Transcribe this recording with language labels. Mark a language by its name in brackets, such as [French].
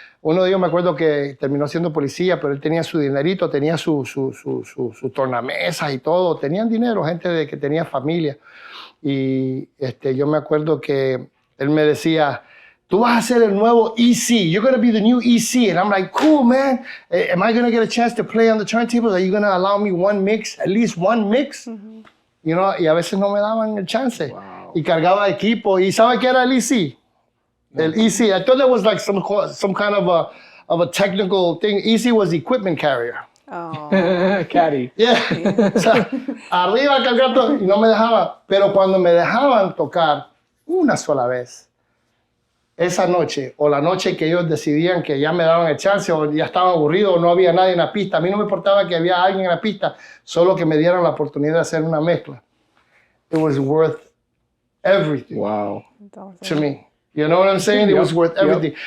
[Spanish] Uno de ellos me acuerdo que terminó siendo policía, pero él tenía su dinerito, tenía su tornamesas y todo. Tenían dinero, gente que tenía familia. Y yo me acuerdo que él me decía, tú vas a ser el nuevo EC. [English] You're going to be the new EC. And I'm like, cool, man. Am I going to get a chance to play on the turntables? Are you going to allow me one mix, at least one mix? [Spanish] Y a veces no me daban el chance. Wow. Y cargaba equipo. ¿Y sabe qué era el EC? [English] El EC, I thought that was like some kind of a technical thing. EC was equipment carrier. Oh. Caddy. Yeah. [Spanish] O sea, arriba cargando y no me dejaba. Pero cuando me dejaban tocar una sola vez, esa noche o la noche que ellos decidían que ya me daban el chance o ya estaban aburridos o no había nadie en la pista, a mí no me importaba que había alguien en la pista, solo que me dieran la oportunidad de hacer una mezcla. [English] It was worth everything. Wow. To me. You know what I'm saying? It was worth everything.